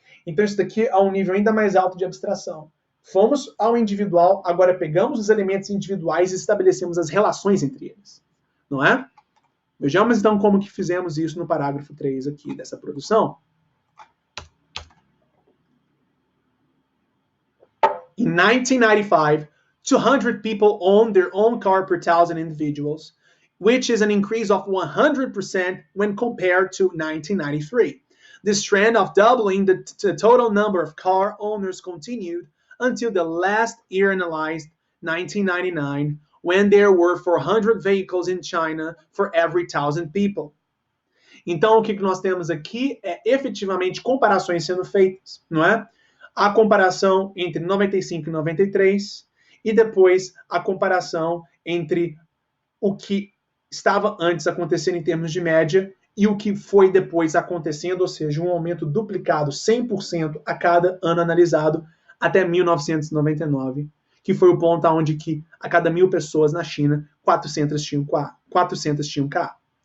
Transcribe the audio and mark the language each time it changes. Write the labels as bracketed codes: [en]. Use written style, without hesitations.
[pt] Então isso daqui é um nível ainda mais alto de abstração. Fomos ao individual, agora pegamos os elementos individuais e estabelecemos as relações entre eles. Não é? Vejamos então como que fizemos isso no parágrafo 3 aqui dessa produção. [en] In 1995, 200 people owned their own car per 1,000 individuals, which is an increase of 100% when compared to 1993. This trend of doubling the total number of car owners continued until the last year analyzed, 1999, when there were 400 vehicles in China for every 1,000 people. [pt] Então, o que nós temos aqui é efetivamente comparações sendo feitas, não é? A comparação entre 95 e 93 e depois a comparação entre o que estava antes acontecendo em termos de média e o que foi depois acontecendo, ou seja, um aumento duplicado 100% a cada ano analisado até 1999, que foi o ponto onde que a cada 1.000 pessoas na China, 400 tinham carro.